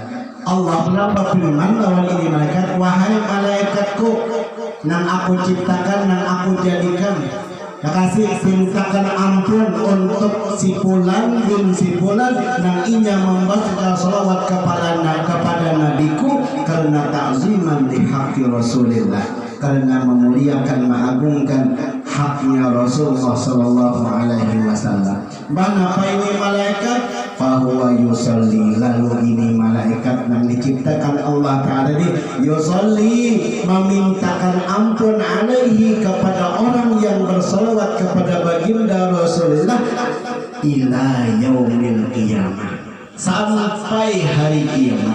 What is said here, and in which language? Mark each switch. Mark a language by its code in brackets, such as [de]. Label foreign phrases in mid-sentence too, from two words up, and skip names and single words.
[bjn] Allah berfirman lawan ini malaikat, wahai malaikatku, nang aku ciptakan, nang aku jadikan, kasih pintakan ampun untuk si fulan bin si fulan, nang inya membaca salawat kepada nabiku, karena [ar] ta'ziman di haqqi Rasulillah, [bjn] karena memuliakan, mengagungkan haknya Rasulullah [ar] sallallahu alaihi wasallam. [bjn] Mana apa ini malaikat? [ar] Fahuwa yusalli, [bjn] lalu ini malaikat yang diciptakan Allah Ta'ala ini yusalli, memintakan ampun alaihi, kepada orang yang bersalawat kepada baginda Rasulullah, [ar] ila yaumil qiyamah, [bjn] sampai hari kiamat.